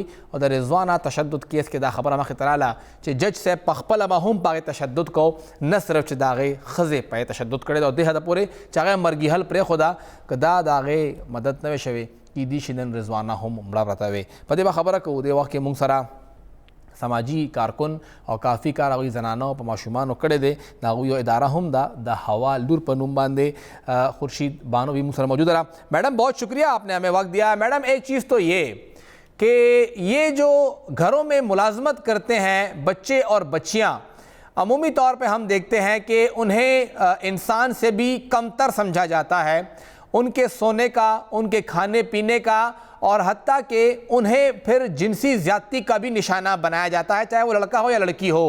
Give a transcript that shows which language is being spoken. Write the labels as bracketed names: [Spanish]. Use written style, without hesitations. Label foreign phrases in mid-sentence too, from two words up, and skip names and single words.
[Pashto] او د رضوانه تشدد کیس کې دا خبره مخې ته راغله چې جج صاحب په خپله به هم په هغې تشدد کو، نه صرف چې د هغې ښځې په تشدد کړی ده او دې حده پورې چې هغه مرګي حل پرېښوده که دا د هغې مدد نه وی شوې کیدی شي نن رضوانه هم مړه پرته وي. په دې به خبره کوو. دې وخت کې موږ سره سماجی کارکن او کافی کار هغوی زنانو په ماشومانو کړی دی، د هغوی یو اداره هم ده د هوا لور په نوم باندې. خورشید بانو بھی موږ سره موجود رہا. [Urdu] میڈم بہت شکریہ آپ نے ہمیں وقت دیا. میڈم ایک چیز تو یہ کہ یہ جو گھروں میں ملازمت کرتے ہیں بچے اور بچیاں، عمومی طور پہ ہم دیکھتے ہیں کہ انہیں انسان سے بھی کمتر سمجھا جاتا ہے، ان کے سونے کا، ان کے کھانے پینے کا اور حتیٰ کہ انہیں پھر جنسی زیادتی کا بھی نشانہ بنایا جاتا ہے، چاہے وہ لڑکا ہو یا لڑکی ہو.